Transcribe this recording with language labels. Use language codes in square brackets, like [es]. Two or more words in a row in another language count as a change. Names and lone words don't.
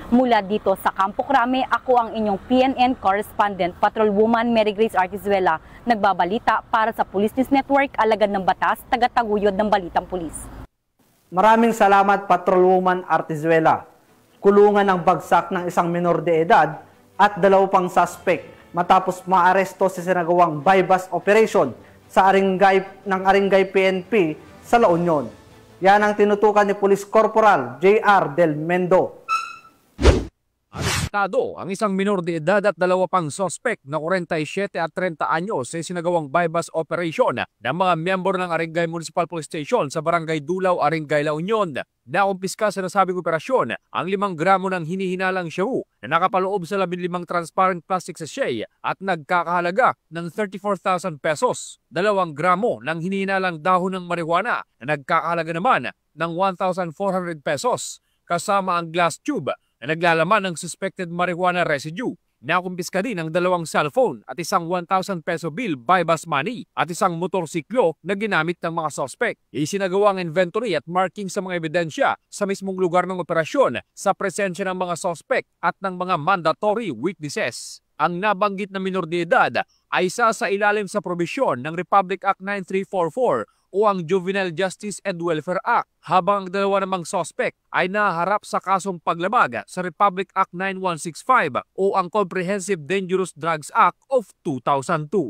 [tl] Mula dito sa Campo Crame, ako ang inyong PNN correspondent, Patrolwoman Mary Grace Artizuela, nagbabalita para sa Police News Network, alagad ng batas, taga-taguyod ng Balitang Pulis. Maraming salamat, Patrolwoman Artizuela. Kulungan ng bagsak ng isang minor de edad at 2 pang suspect matapos maaresto sa sinagawang [en] bypass operation [tl] sa Aringay PNP sa La Union. Yan ang tinutukan ni Police Corporal J.R. Del Mendo. Arestado ang isang minor de edad at 2 pang suspect na 47 at 30 anyos sa sinagawang [en] bypass operation [tl] ng mga miyembro ng Aringay Municipal Police Station sa Barangay Dulaw, Aringay, La Union. Nakumpiska sa nasabing operasyon ang 5 gramo ng hinihinalang shabu na nakapaloob sa 15 [en] transparent plastic sachet [tl] at nagkakahalaga ng 34,000 pesos. 2 gramo ng hinihinalang dahon ng marijuana na nagkakahalaga naman ng 1,400 pesos kasama ang [en] glass tube [tl] na naglalaman ng [en] suspected marijuana residue. [tl] Nakumpiska din ang 2 cellphone at isang 1,000 [en] peso bill buy-bus money [tl] at isang motorsiklo na ginamit ng mga suspect. Isinagawa ang inventory at marking sa mga ebidensya sa mismong lugar ng operasyon sa presensya ng mga suspect at ng mga [en] mandatory witnesses. [tl] Ang nabanggit na minor de edad ay isa sa ilalim sa probisyon ng Republic Act 9344 o ang Juvenile Justice and Welfare Act, habang ang 2 namang suspect ay naharap sa kasong paglabag sa Republic Act 9165 o ang Comprehensive Dangerous Drugs Act of 2002.